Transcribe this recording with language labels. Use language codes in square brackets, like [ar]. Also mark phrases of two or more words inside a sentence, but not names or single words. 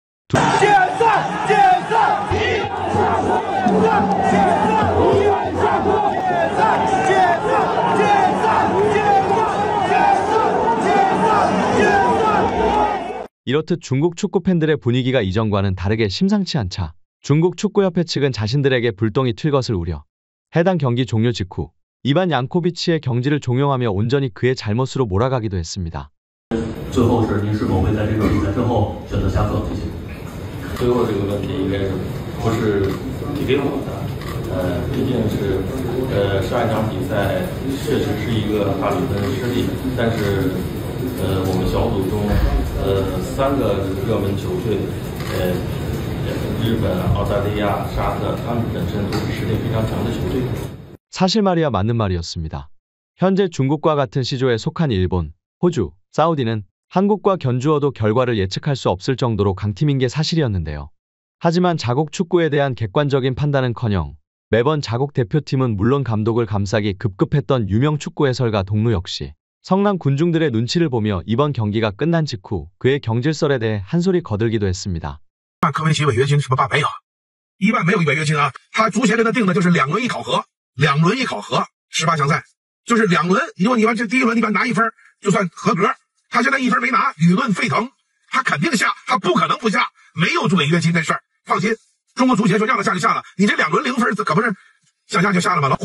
[ko] 이렇듯 중국 축구 팬들의 분위기가 이전과는 다르게 심상치 않자 중국 축구협회 측은 자신들에게 불똥이 튈 것을 우려 해당 경기 종료 직후 이반 양코비치의 경지를 종용하며 온전히 그의 잘못으로 몰아가기도 했습니다. [zh] 最后是您是否会在这个比赛之后选择下课？谢谢。最后这个问题应该是不是提给我的？毕竟是上一场比赛确实是一个大比分失利，但是我们小组中3个热门球队，日本、澳大利亚、沙特，他们本身都是实力非常强的球队。 [ko] 사실 말이야 맞는 말이었습니다. 현재 중국과 같은 시조에 속한 일본, 호주, 사우디는 한국과 견주어도 결과를 예측할 수 없을 정도로 강팀인 게 사실이었는데요. 하지만 자국 축구에 대한 객관적인 판단은커녕 매번 자국 대표팀은 물론 감독을 감싸기 급급했던 유명 축구 해설가 동루 역시 성남 군중들의 눈치를 보며 이번 경기가 끝난 직후 그의 경질설에 대해 한 소리 거들기도 했습니다. [zh] 科维奇违约金什么办没有？一办没有违约金啊，他足协跟他定的就是2轮一考核，18强赛就是2轮，如果你完这第一轮你把拿1分就算合格，他现在1分没拿，舆论沸腾，他肯定下，他不可能不下，没有违约金这事儿，放心，中国足协说让他下就下了，你这2轮0分可不是想下就下了吗？